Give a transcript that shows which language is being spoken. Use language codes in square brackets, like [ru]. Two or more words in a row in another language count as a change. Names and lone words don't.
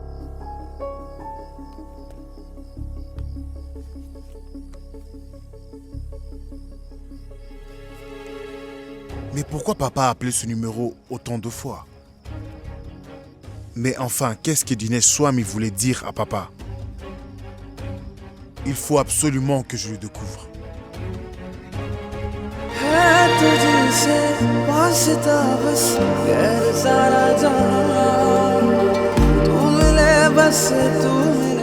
[fr] Mais pourquoi papa a appelé ce numéro autant de fois? Mais enfin, qu'est-ce que Dinesh Swami voulait dire à papa? Il faut absolument que je le découvre. [hi] है तुझसे वास्ता बस गैर सारा जहां तू मिले बस तू